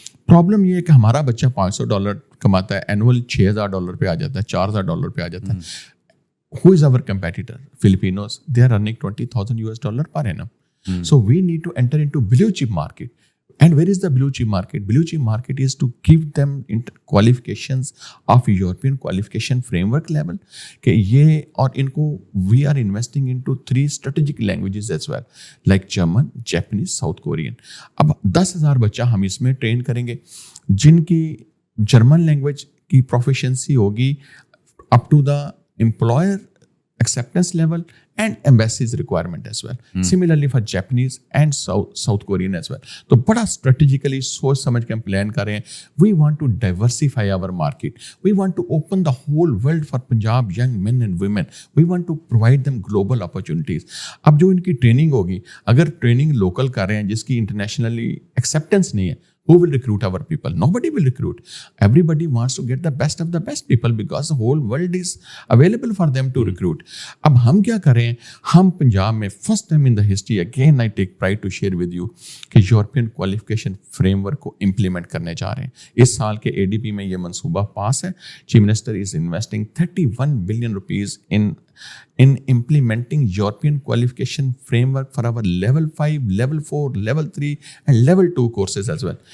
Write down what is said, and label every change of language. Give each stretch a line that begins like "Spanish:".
Hindi: Problem ये है कि हमारा बच्चा $500 कमाता है, एनुअल $6,000 पे आ जाता है, $4,000 पे आ जाता है.
English: Who is our competitor? Filipinos, they are earning $20,000 per annum. So we need to enter into blue chip market. And where is the blue chip market? Blue chip market is to give them qualifications of European qualification framework level.
Hindi: कि ये और इनको
English: we are investing into 3 strategic languages as well, like German, Japanese, South Korean.
Hindi: अब 10,000 बच्चा हम इसमें train करेंगे जिनकी जर्मन लैंग्वेज की प्रोफिशिएंसी होगी
English: up to the employer acceptance level and embassy's requirement as well. Similarly for Japanese and South Korean as well.
Hindi: तो बड़ा strategically सोच समझ के हम प्लान कर रहे हैं.
English: We want to diversify our market. We want to open the whole world for Punjab young men and women. We want to provide them global opportunities.
Hindi: अब जो इनकी ट्रेनिंग होगी, अगर ट्रेनिंग लोकल कर रहे हैं जिसकी इंटरनेशनली एक्सेप्टेंस नहीं है,
English: who will recruit our people? Nobody will recruit. Everybody wants to get the best of the best people because the whole world is available for them to recruit.
Hindi: अब हम क्या करें? हम पंजाब में
English: first time in the history, again I take pride to share with you, कि European qualification framework को implement
Hindi: करने जा रहे हैं. इस साल के ADP में ये मंसूबा पास है.
English: Chief minister is investing $31 billion in implementing European qualification framework for our level 5, level 4, level 3 and level 2 courses as well.